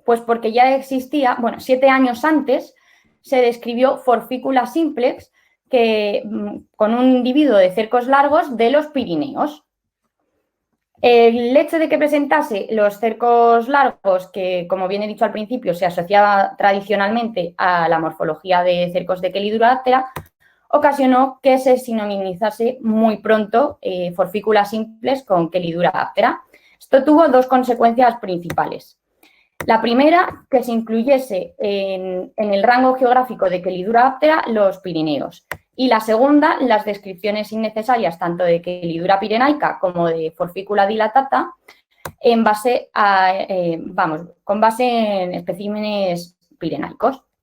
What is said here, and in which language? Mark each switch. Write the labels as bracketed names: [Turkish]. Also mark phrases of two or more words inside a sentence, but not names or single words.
[Spanish] Pues porque ya existía, 7 años antes se describió Forficula simplex, con un individuo de cercos largos de los Pirineos. El hecho de que presentase los cercos largos, que como bien he dicho al principio, se asociaba tradicionalmente a la morfología de cercos de Chelidura aptera, ocasionó que se sinonimizase muy pronto Forficula simplex con Chelidura aptera. Esto tuvo 2 consecuencias principales. La primera, que se incluyese en el rango geográfico de Chelidura aptera los Pirineos. Y la segunda, las descripciones innecesarias tanto de Chelidura pirenaica como de Forficula dilatata con base en especímenes pirenaicos.